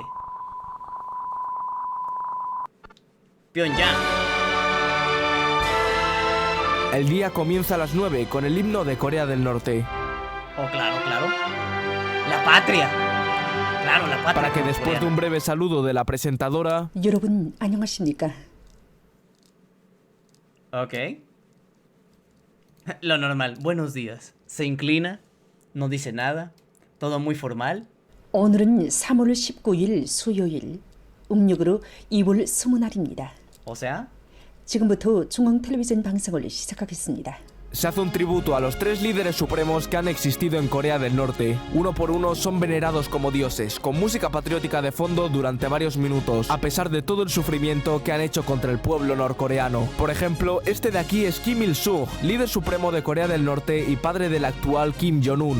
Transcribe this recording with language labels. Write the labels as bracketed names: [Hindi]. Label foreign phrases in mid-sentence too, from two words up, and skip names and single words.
[Spanish] tele. Pyongyang. El día comienza a las 9 con el himno de Corea del Norte. Oh, claro. La patria. Claro, la patria. Para que después de un breve saludo de la presentadora, [Korean] 여러분 안녕하십니까? [Spanish] Ok. Lo normal. Buenos días. Se inclina. No dice nada. Todo muy formal. [Korean] 오늘은 3월 19일 수요일 음력으로 2월 20날입니다. [Spanish] O sea, [Korean] 지금부터 중앙 텔레비전 방송을 시작하겠습니다. [Spanish] se hace un tributo a los 3 líderes supremos que han existido en Corea del Norte. Uno por uno son venerados como dioses, con música patriótica de fondo durante varios minutos, a pesar de todo el sufrimiento que han hecho contra el pueblo norcoreano. Por ejemplo, este de aquí es Kim Il-sung, líder supremo de Corea del Norte y padre del actual Kim Jong-un.